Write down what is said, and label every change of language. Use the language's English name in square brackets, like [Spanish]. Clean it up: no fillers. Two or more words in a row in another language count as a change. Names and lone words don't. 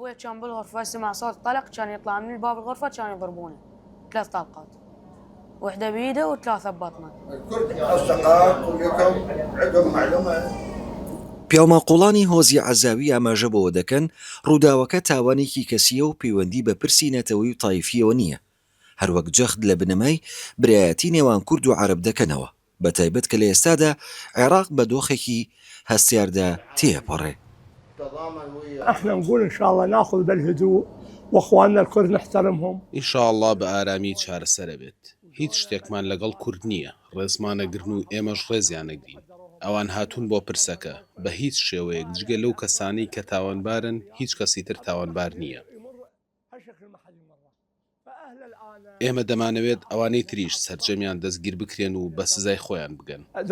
[Central Kurdish] پیامەقوڵانی هۆزی عەزاوی ئاماژە بەوە دەکەن ڕووداوەکە تاوانێکی کەسیە و پەیوەندی بە پرسی نەتەوەی و تایفیەوە نییە، هەروەک جەخت لە بنەمای برایەتی نێوان کورد و عەرەب دەکەنەوە، بەتایبەت کە لە ئێستادا عێراق بە دۆخێکی هەستیاردا تێپەڕێ. [Arabic] احنا نقول ان شاء الله ناخذ بالهدوء واخواننا الكرد نحترمهم. ان شاء الله [Central Kurdish] بە ئارامی چارەسەرە بێت. هیچ شتێکمان لەگەڵ کورد نییە، ڕێزمانەگرن و ئێمەش ڕێزیانەگرین. ئەوان هاتوون بۆ پرسەکە بە هیچ شێوەیەک جگە لەو کەسانی کە تاوانبارن هیچ کەسی تر تاوانبار نییە. ئێمە دەمانەوێت ئەوانەی تریش سەرجەمیان دەستگیر بکرێن و بە سزای خۆیان بگەن.